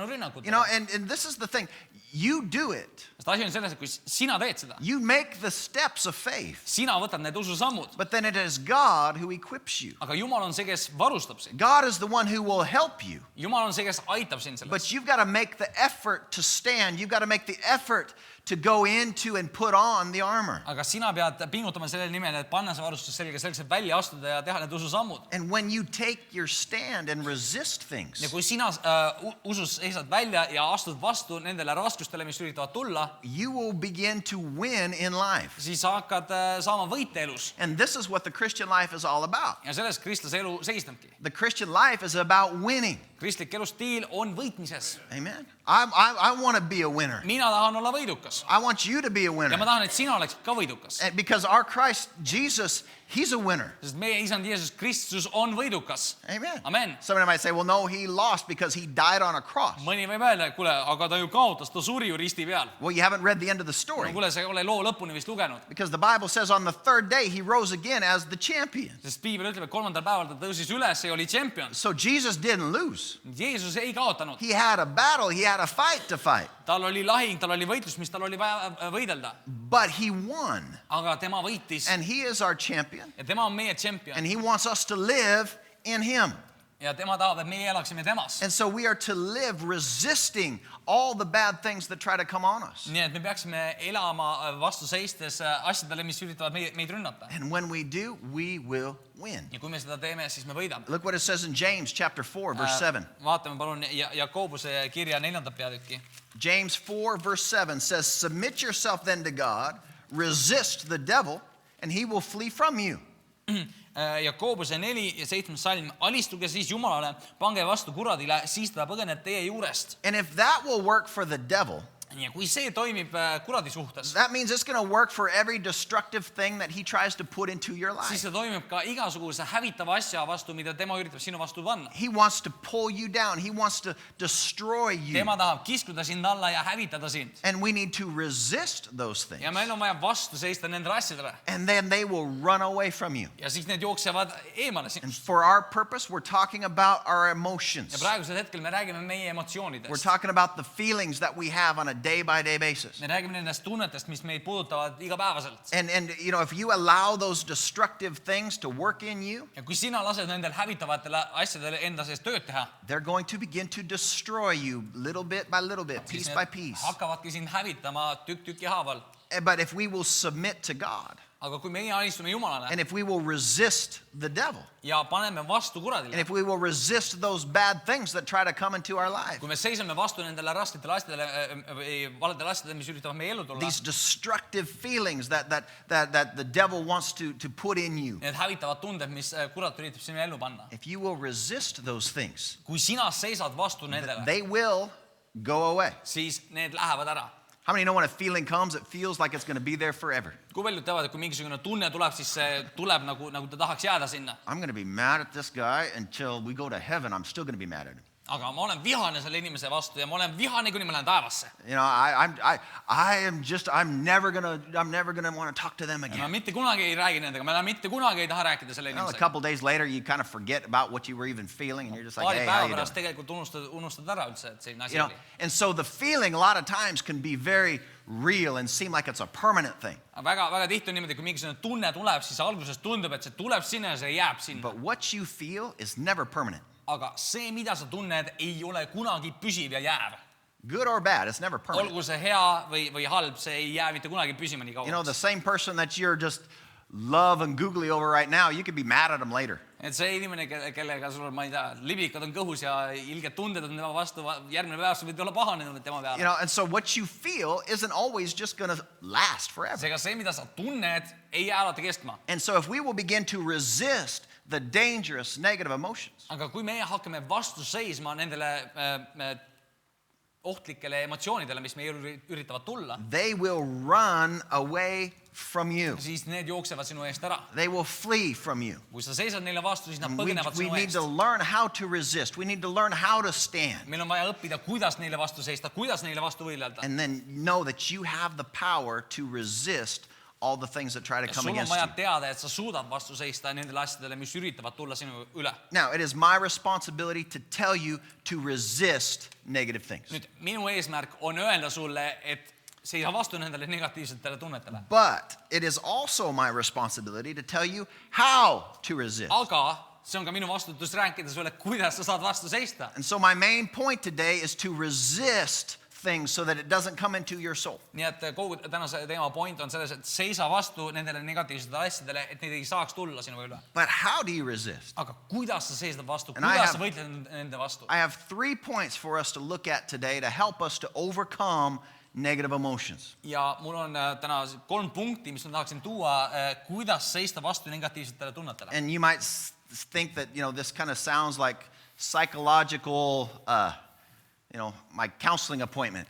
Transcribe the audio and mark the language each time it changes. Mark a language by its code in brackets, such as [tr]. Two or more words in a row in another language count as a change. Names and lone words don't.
[en] You [et] rünnakutele. [en] know, and this is the thing. You do it. [et] sest asi on selles, et kui sina teed seda, [en] You make the steps of faith. [et] sina võtad need ususammud, [en] But then it is God who equips you. [et] aga Jumal on see, kes varustab sind. [en] God is the one who will help you. [et] Jumal on see, kes aitab sind selles. [en] But you've got to make the effort to stand. You've got to make the effort to go into and put on the armor. [et] aga sina pead pingutama selle nimel, et panna see varustus selga selleks, et välja astuda ja teha need ususammud. [en] And when you take your stand and resist things, [et] ja kui sina usus seisad välja ja astud vastu nendele raskustele, mis üritavad tulla, [en] you will begin to win in life. [et] siis sa hakkad saama võite elus. [en] And this is what the Christian life is all about. [et] ja selles kristlase elu seisnebki. [en] The Christian life is about winning. [et] kristlik elustiil on võitmises. [en] Amen. I want to be a winner. [et] mina tahan olla võidukas. [en] I want you to be a [et] ja ma [en] winner. [et] tahan, et sina oleksid ka võidukas. [en] And because our Christ Jesus, he's a winner. [et] sest meie isand Jeesus Kristus on võidukas. [en] Amen. [et] Amen. [en] Somebody might say, well, no, he lost because he died on a cross. [et] mõni võib öelda, et kuule, aga ta ju kaotas, ta suri ju risti peal. [en] Well, you haven't read the end of the [et] no [en] story. [et] kuule, sa ei ole loo lõpuni vist lugenud. [en] Because the Bible says on the third day he rose again as the champion. [et] sest piibel ütleb, et 3. päeval ta tõusis üles ja oli tšempion. [en] So Jesus didn't lose. [et] Jeesus ei kaotanud. [en] He had a battle, he had a fight to fight. [et] tal oli lahing, tal oli võitlus, mis tal oli vaja võidelda. [en] But he won. [et] aga tema võitis [en] And he is our champion. [et] ja tema on meie tšempion. [en] And he wants us to live in him. [et] ja tema tahab, et meie elaksime temas. [en] And so we are to live resisting all the bad things that try to come on us. [et] nii et me peaksime elama vastu seistes asjadele, mis üritavad meid rünnata. [en] And when we do, we will win. [et] ja kui me seda teeme, siis me võidame. [en] Look what it says in James chapter 4, verse 7. [et] vaatame palun Jakobuse kirja 4. peatükki. [en] James 4, verse 7 says, submit yourself then to God, resist the devil, and he will flee from you. [et] Jakobuse 4 ja 7. salm, alistuge siis Jumalale, pange vastu kuradile, siis ta põgeneb teie juurest. [en] And if that will work for the devil, [et] ja kui see toimib kuradi suhtes, [en] that means it's going to work for every destructive thing that he tries to put into your [et] siis [en] life. [et] see toimib ka igasuguse hävitava asja vastu, mida tema üritab sinu vastu panna. [en] He wants to pull you down. He wants to destroy you. [et] tema tahab kiskuda sind alla ja hävitada sind. [en] And we need to resist those things. [et] ja meil on vaja vastu seista nendele asjadele. [en] And then they will run away from you. [et] ja siis need jooksevad eemale [en] And [et] sinust. [en] for our purpose, we're talking about our [et] ja [en] emotions. [et] praegusel hetkel me räägime meie [en] We're [et] emotsioonidest. [en] talking about the feelings that we have on a day-by-day basis. [et] me räägime nendest tunnetest, mis meid puudutavad igapäevaselt. [en] And you know, if you allow those destructive things to work in you, [et] ja kui sina lased nendel hävitavatele asjadele enda sees tööd teha, [en] they're going to begin to destroy you little bit by little bit, piece [et] siis [en] by [et] need [en] piece. [et] hakkavadki sind hävitama tükk haaval. [en] But if we will submit to God, [et] aga kui meie alistume Jumalale [en] and if we will resist the devil, [et] ja paneme vastu [en] and [et] kuradile, [en] if we will resist those bad things that try to come into our life, [et] kui me seisame vastu nendele rasketele asjadele, valedele asjadele, mis üritavad meie ellu tulla, [en] these destructive feelings that the devil wants to put in you, [et] need hävitavad tunded, mis kurat üritab sinu ellu panna. [en] if you will resist those things, [et] kui sina seisad vastu nendele, [en] they will go away. [et] siis need lähevad ära. [en] How many know when a feeling comes, it feels like it's going to be there forever? [et] kui paljud teavad, et kui mingisugune tunne tuleb, siis see tuleb nagu ta tahaks jääda sinna. [en] I'm going to be mad at this guy until we go to heaven. I'm still going to be mad at him. [et] aga ma olen vihane selle inimese vastu ja ma olen vihane, kuni ma lähen taevasse. [en] You know, I'm never gonna want to talk to them [et] ma [en] again. [et] mitte kunagi ei räägi nendega, ma mitte kunagi ei taha rääkida selle [en] Well, a [et] inimesega. [en] couple days later, you kind of forget about what you were even feeling, and you're just like, [et] paari [en] hey, how [et] päeva [en] you [et] pärast [en] doing? [et] tegelikult unustad ära üldse, et selline asi [en] You know, [et] oli. [en] and so the feeling a lot of times can be very real and seem like it's a permanent thing. [et] väga tihti on niimoodi, kui mingisugune tunne tuleb, siis alguses tundub, et see tuleb sinna ja see jääb sinna. [en] But what you feel is never permanent. [et] aga see, mida sa tunned, ei ole kunagi püsiv ja jääv. [en] Good or bad, it's never permanent. [et] olgu see hea või halb, see ei jää mitte kunagi püsima nii [en] You know, the [et] kauaks. [en] same person that you're just love and googly over right now, you could be mad at them later. [et] et see inimene, kellega sul on, ma ei tea, liblikad on kõhus ja ilged tunded on tema vastu, järgmine päev sa võid olla pahanenud tema [en] You [et] peale. [en] know, and so what you feel isn't always just going to last forever. [et] seega see, mida sa tunned, ei jää alati kestma. [en] And so if we will begin to resist the dangerous negative emotions, [et] aga kui meie hakkame vastu seisma nendele ohtlikele emotsioonidele, mis meie üritavad tulla, [en] they will run away from you. [et] siis need jooksevad sinu eest ära. [en] They will flee from you. [et] Kui sa seisad neile vastu, siis nad [en] We [et] põgenevad sinu [en] need [et] eest. [en] to learn how to resist. We need to learn how to stand. [et] Meil on vaja õppida, kuidas neile vastu seista, kuidas neile vastu võidelda. [en] And then know that you have the power to resist all the things that try to come [et] Sul on [en] against [et] vaja [en] you. [et] teada, et sa suudad vastu seista nendele asjadele, mis üritavad tulla sinu üle. [en] Now, it is my responsibility to tell you to resist negative things. [et] Nüüd, minu eesmärk on öelda sulle, et seisa vastu nendele negatiivsetele tunnetele. [en] But it is also my responsibility to tell you how to resist. [et] Aga see on ka minu vastutus rääkida sulle, kuidas sa saad vastu seista. [en] And so my main point today is to resist things so that it doesn't come into your soul. [et] Nii et kogu tänase teema point on selles, et seisa vastu nendele negatiivsetele asjadele, et neid ei saaks tulla sinu üle. [en] But how do you resist? [et] Aga kuidas sa seisad vastu, [en] And I [et] kuidas [en] have- [et] sa võitled nende vastu? [en] I have 3 points for us to look at today to help us to overcome negative emotions. [et] Ja mul on täna 3 punkti, mis ma tahaksin tuua, kuidas seista vastu negatiivsetele tunnetele. [en] And you might think that, this kind of sounds like psychological, my counseling appointment.